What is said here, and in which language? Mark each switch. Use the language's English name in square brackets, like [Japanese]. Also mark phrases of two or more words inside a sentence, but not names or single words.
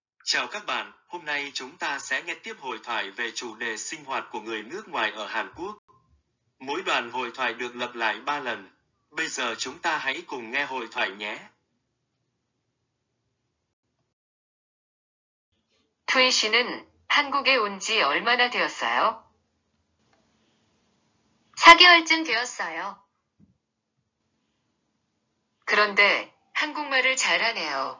[Vietnamese] Chào các bạn, hôm nay chúng ta sẽ nghe tiếp hội thoại về chủ đề sinh hoạt của người nước ngoài ở Hàn Quốc. Mỗi đoạn hội thoại được lặp lại 3 lần. Bây giờ chúng ta hãy cùng nghe hội thoại nhé. [Korean] 투이 씨는 한국에 온 지 얼마나 되었어요? 4개월쯤 되었어요. 그런데 한국말을 잘하네요.